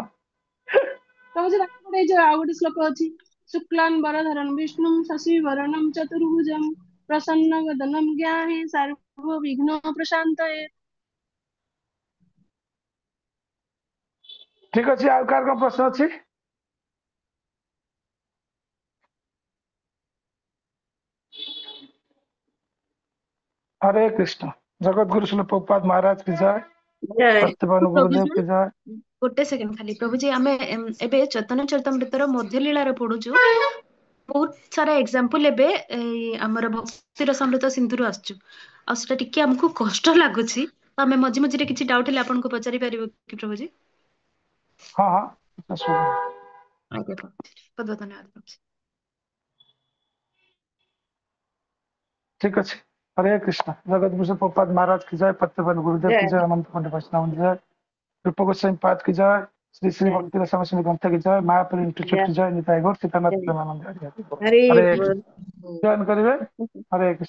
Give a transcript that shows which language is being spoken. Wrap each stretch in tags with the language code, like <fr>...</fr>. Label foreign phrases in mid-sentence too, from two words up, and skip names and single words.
<or>ବାବୁଜୀ ତାଙ୍କର ଗୋଟେ ଏଇ ଯୋଉ ଆଉ ଗୋଟେ ଶ୍ଲୋକ ଅଛି,</or> <sa>ଶୁକ୍ଲାନ୍ ବରଧରନ୍ ବିଷ୍ଣୁಂ ଶଶିବରଣଂ ଚତୁର୍ଭୁଜଂ ପ୍ରସନ୍ନ ବଦନଂ ଜ୍ଞାନେ ସର୍ବ ବିଘ୍ନ ପ୍ରଶାନ୍ତୟେ।</sa> <or>ଠିକ ଅଛି, ଆଉ କାହାର କଣ ପ୍ରଶ୍ନ ଅଛି?</or> <hi>हरे कृष्ण। जगत गुरु श्रील प्रभुपाद महाराज की जय। सत्यवान गुरुदेव की जय।</hi> <or>ଗୋଟେ ସେକେଣ୍ଡ ଖାଲି ପ୍ରଭୁଜୀ, ଆମେ ଏବେ ଚୈତନ୍ୟ ଚରିତାମୃତର ମଧ୍ୟ ଲୀଳାରେ ପଢୁଛୁ। ବହୁତ ସାରା ଏକ୍ସାମ୍ପଲ ଏବେ ଏଇ ଆମର ଭକ୍ତିର ସମୃତ ସିନ୍ଧୁରୁ ଆସୁଛୁ, ଆଉ ସେଟା ଟିକେ ଆମକୁ କଷ୍ଟ ଲାଗୁଛି, ତ ଆମେ ମଝି ମଝିରେ କିଛି ଡାଉଟ୍ ହେଲେ ଆପଣଙ୍କୁ ପଚାରି ପାରିବ କି ପ୍ରଭୁଜୀ?</or> <hi>हाँ हाँ असुविधा नहीं।</hi> <or>ଆଜ୍ଞା ପ୍ରଭୁଜୀ, ବହୁତ ବହୁତ ଧନ୍ୟବାଦ ପ୍ରଭୁଜୀ।</or> <hi>ठीक अच्छे। हरे कृष्ण। जगत गुरु श्रील प्रभुपाद महाराज की जय। सत्यवान गुरुदेव की जय। अनंत पंडित वैष्णव की जय। रूप गोस्वामी पाद की जय। श्री श्री भक्ति रस गोस्वामी ग्रंथ की जय। मायापुरी इंस्टीट्यूट की जय। निताई गौर सीतानाथ प्रेमानंद। हरे कृष्ण। जॉइन करिवे। हरे कृष्ण।</hi>